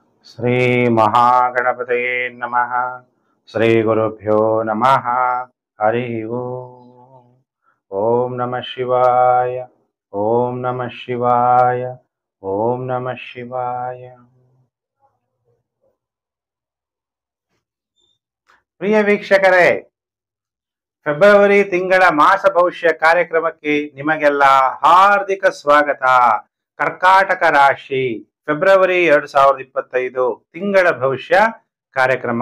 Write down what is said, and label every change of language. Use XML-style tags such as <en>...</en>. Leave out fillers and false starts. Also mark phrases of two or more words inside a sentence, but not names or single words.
<sa>ಶ್ರೀ ಮಹಾಗಣಪತಯೇ ನಮಃ. ಶ್ರೀ ಗುರುಭ್ಯೋ ನಮಃ. ಹರಿ ಓಂ. ಓಂ ನಮಃ ಶಿವಾಯ. ಓಂ ನಮಃ ಶಿವಾಯ. ಓಂ ನಮಃ ಶಿವಾಯ.</sa> <kn>ಪ್ರಿಯ ವೀಕ್ಷಕರೇ, ಫೆಬ್ರವರಿ ತಿಂಗಳ ಮಾಸ ಭವಿಷ್ಯ ಕಾರ್ಯಕ್ರಮಕ್ಕೆ ನಿಮಗೆಲ್ಲ ಹಾರ್ದಿಕ ಸ್ವಾಗತ. ಕರ್ಕಾಟಕ ರಾಶಿ ಫೆಬ್ರವರಿ 2025 ತಿಂಗಳ ಭವಿಷ್ಯ ಕಾರ್ಯಕ್ರಮ.</kn>